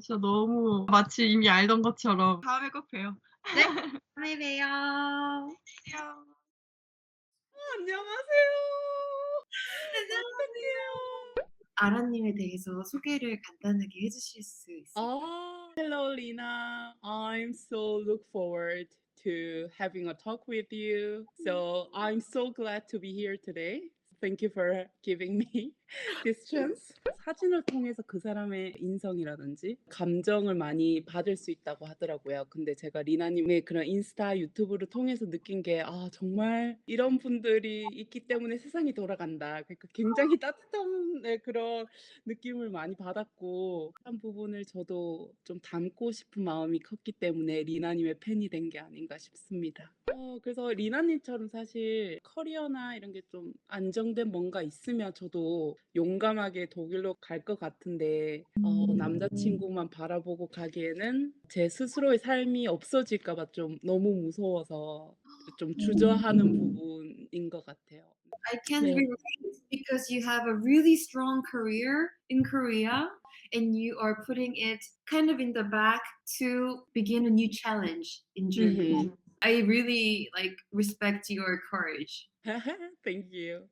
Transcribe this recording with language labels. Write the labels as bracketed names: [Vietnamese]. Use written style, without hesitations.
[Korean] 진짜 너무 마치 이미 알던 것처럼 다음에 꼭 봬요. 네, 다음에 봬요. 안녕. 안녕하세요. 아라님에 대해서 소개를 간단하게 해주실 수 있어요? [English] Hello, Lina. I'm so look forward to having a talk with you. So I'm so glad to be here today. Thank you for giving me this chance. [Korean] 사진을 통해서 그 사람의 인성이라든지 감정을 많이 받을 수 있다고 하더라고요. 근데 제가 리나님의 그런 인스타, 유튜브를 통해서 느낀 게 정말 이런 분들이 있기 때문에 세상이 돌아간다. 그러니까 굉장히 따뜻한 그런 느낌을 많이 받았고 한 부분을 저도 좀 담고 싶은 마음이 컸기 때문에 리나님의 팬이 된 게 아닌가 싶습니다. 그래서 리나님처럼 사실 커리어나 이런 게 좀 안정된 뭔가 있으면 저도 용감하게 독일로 갈 것 같은데 남자친구만 바라보고 가기에는 제 스스로의 삶이 없어질까 봐 좀 너무 무서워서 좀 주저하는 부분인 것 같아요. [English] I can [Korean] 네. [English] relate because you have a really strong career in Korea and you are putting it kind of in the back to begin a new challenge in Germany. I really respect your courage. Thank you.